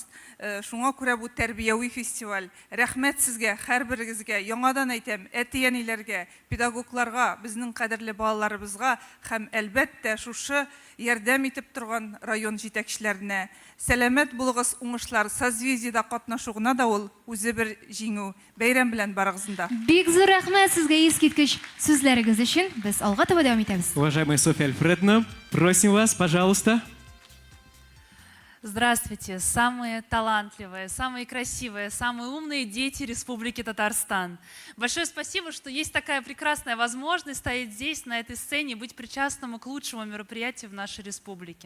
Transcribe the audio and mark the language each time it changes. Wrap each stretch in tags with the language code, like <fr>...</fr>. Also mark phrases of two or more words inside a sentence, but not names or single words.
<tt>Шуңа күрә бу тәрбияви фестиваль. Рәхмәт сезгә, һәрберегезгә, яңадан әйтәм, әти-әниләргә, педагогларга, безнең кадерле балаларыбызга һәм әлбәттә шушы ярдәм итеп торган район җитәкчеләренә. Сәламәт булыгыз, уңышлар, созвездиедә катнашугына да ул үзе бер җиңү. Бәйрәм белән барыгызны. Бик зур рәхмәт сезгә искиткеч сүзләрегез өчен. Без алга таба дәвам итәбез.</tt> <ru>Уважаемая Софья Альфредовна, просим вас, пожалуйста. Здравствуйте, самые талантливые, самые красивые, самые умные дети Республики Татарстан. Большое спасибо, что есть такая прекрасная возможность стоять здесь, на этой сцене, быть причастным к лучшему мероприятию в нашей республике.</ru>